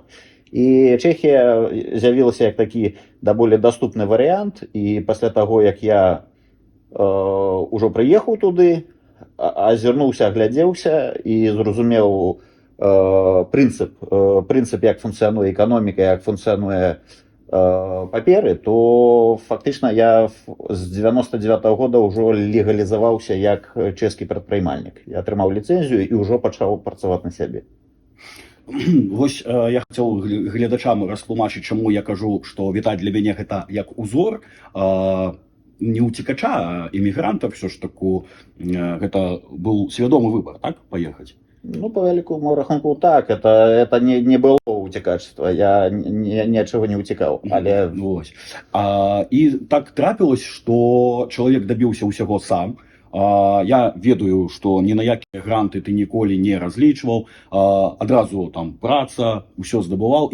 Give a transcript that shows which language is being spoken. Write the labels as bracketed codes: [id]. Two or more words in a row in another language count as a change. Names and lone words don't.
[be] І Чэхія з'явілася як такі даволі даступны варыянт, і пасля таго, як я ужо прыехаў туды, азірнуўся, аглядзеўся і зразумеў прынцып, як функцыянуе эканоміка, як функцыянуе паперы, то фактычна я з 99-го года ўжо легалізаваўся як чэшскі прадпрымальнік. Я атрымаў ліцэнзію і ўжо пачаў працаваць на сябе. Вось я хацеў гледачам растлумачыць, чаму я кажу, што Віталь для мяне гэта як узор не уцекача, а іммігранта, все ж таку, гэта быў свядомы выбор, так, паехаць? Ну, по вялікому рахунку, так, это не было уцекачства, я ні ад чаго не уцекаў, але... Вось. І так трапілось, што чалавек дабіўся ўсяго сам. Я ведаю, што ні на якія гранты ты ніколі не разлічваў, адразу там праца, ўсё здабываў.